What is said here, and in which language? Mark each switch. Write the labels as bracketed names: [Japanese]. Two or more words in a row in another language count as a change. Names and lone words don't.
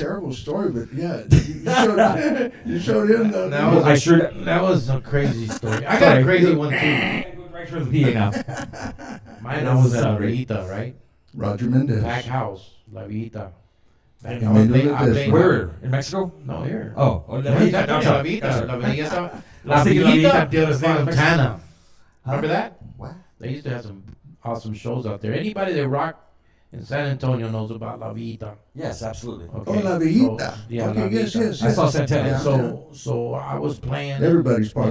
[English] terrible story, but yeah, you showed him the. That was I sure. That was a crazy story. I got a crazy one too. Right for the PA now. Mine I was at La Villita, right? Roger Mendez. Pack house, La Villita. Back, Yeah, I was Mendez playing- I did. played- Where? In Mexico? No, here. Oh, La La Villita, Villita, downtown. La Villita, La Villita. I La was thinking La Villita Villita, the other thing. Fontana. Remember that? What? They used to have some awesome shows out there. Anybody that rock in San Antonio knows about La Villita. Yes, absolutely. Okay. Oh, La Villita. So, yeah, Okay, La yes, Villita. yes, I saw Santana. Yeah. So I was playing Everybody's party.